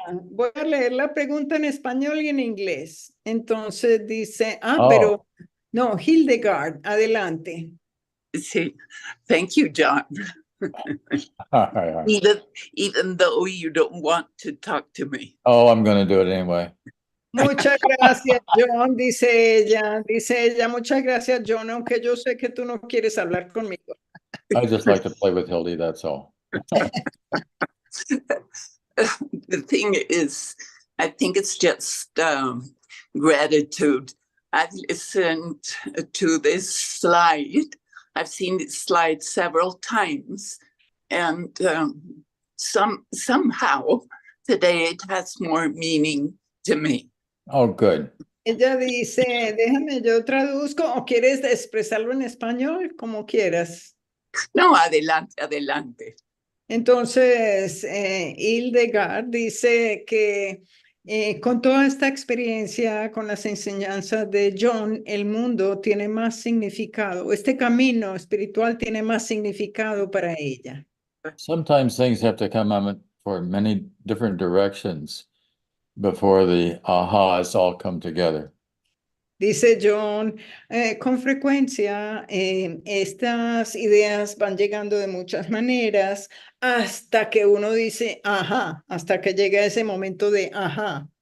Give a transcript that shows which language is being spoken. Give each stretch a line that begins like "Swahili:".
Spanish: voy a leer la pregunta en español y en inglés. Entonces dice, Oh. pero no, Hildegard, adelante.
English: see, thank you, John. Even though you don't want to talk to me. Oh, I'm going to do it anyway.
Spanish: Muchas gracias, John, dice ella. Dice ella, muchas gracias, John, aunque yo sé que tú no quieres hablar conmigo.
English: I just like to play with Hildy, that's all. The thing is, I think it's just gratitude. I've listened to this slide. I've seen this slide several times, and somehow today it has more meaning to me. Oh, good.
Spanish: Ella dice, déjame, yo traduzco, o quieres expresarlo en español, como quieras. No, adelante, adelante. Entonces, Hildegard dice que con toda esta experiencia, con las enseñanzas de John, el mundo tiene más significado. Este camino espiritual tiene más significado para ella.
English: Sometimes things have to come out for many different directions before the ahas all come together.
Spanish: Dice John, con frecuencia estas ideas van llegando de muchas maneras hasta que uno dice, ajá, hasta que llega ese momento de ajá.